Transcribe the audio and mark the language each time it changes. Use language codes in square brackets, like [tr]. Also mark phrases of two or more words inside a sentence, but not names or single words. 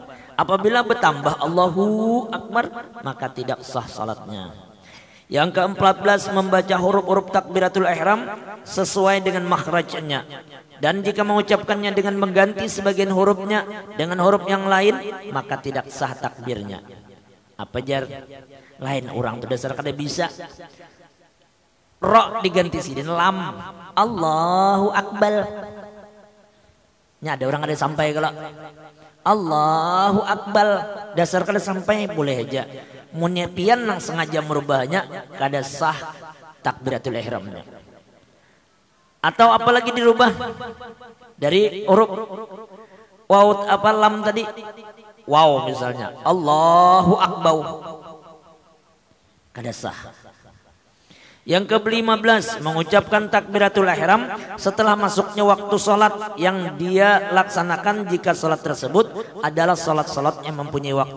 [id] Apabila bertambah [ar] Allahu Akbar, [id] maka tidak sah salatnya. Yang ke-14, membaca huruf-huruf takbiratul ihram sesuai dengan makhrajnya. Dan jika mengucapkannya dengan mengganti sebagian hurufnya dengan huruf yang lain, maka tidak sah takbirnya. [bjn] Apa jar? Lain orang tuh dasar kada bisa. Ro diganti sidin lam. [ar] Allahu Akbar. [bjn] Nya ada orang ada sampai kalau [ar] Allahu Akbar [bjn] dasar kada sampai boleh aja. Munnya pian nang sengaja merubahnya kada sah takbiratul ihramnya. [id] Atau apalagi dirubah dari huruf waw apa lam tadi, waw misalnya [ar] Allahu Akbar. [bjn] kada sah. [id] Yang ke-15 mengucapkan takbiratul ihram setelah masuknya waktu sholat yang dia laksanakan jika sholat tersebut adalah sholat-sholat yang mempunyai waktu.